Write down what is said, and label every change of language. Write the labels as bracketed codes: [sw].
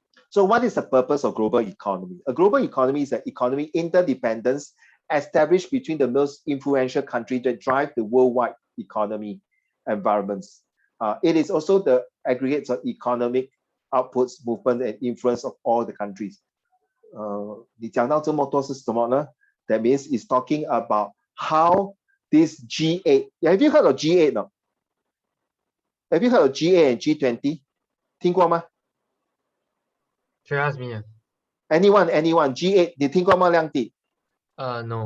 [en] So what is the purpose of global economy? A global economy is an economy interdependence established between the most influential countries that drive the worldwide economy environments. It is also the aggregates of economic outputs, movement, and influence of all the countries. [zh] 你讲到这么多是什么呢? [en] That means it's talking about how this G8, have you heard of G8 no? Have you heard of G8 and G20? [zh] 听过吗? [en] Sure, ask me. Anyone, G8, [zh] 你听过吗, [en] Liang Di? No.